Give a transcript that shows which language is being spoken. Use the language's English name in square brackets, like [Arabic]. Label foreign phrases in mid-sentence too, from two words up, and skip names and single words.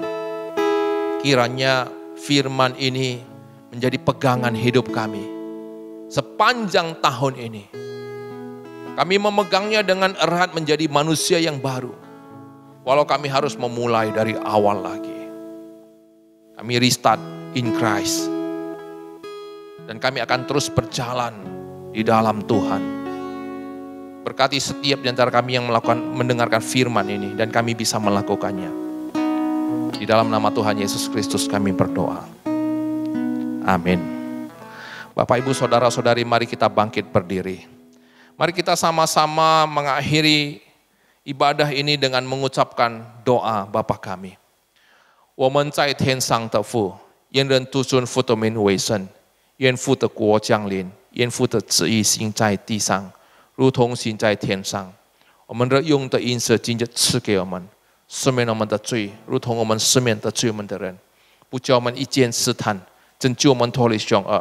[Indonesian] Kiranya firman ini menjadi pegangan hidup kami sepanjang tahun ini. Kami memegangnya dengan erat menjadi manusia yang baru. Walau kami harus memulai dari awal lagi. [English] Kami restart in Christ. [Indonesian] Dan kami akan terus berjalan di dalam Tuhan. Berkati setiap di antara kami yang mendengarkan firman ini dan kami bisa melakukannya. Di dalam nama Tuhan Yesus Kristus kami berdoa. Amin. Bapak, Ibu, Saudara-saudari, mari kita bangkit berdiri. Mari kita sama-sama mengakhiri ibadah ini dengan mengucapkan doa Bapa kami. [Chinese] 我们在天上的父，愿人都尊父的名为圣，愿父的国降临，愿父的旨意行在地上，如同行在天上。我们日用的饮食今日赐给我们，赦免我们的罪，如同我们赦免得罪我们的人，不叫我们一见试探，拯救我们脱离凶恶。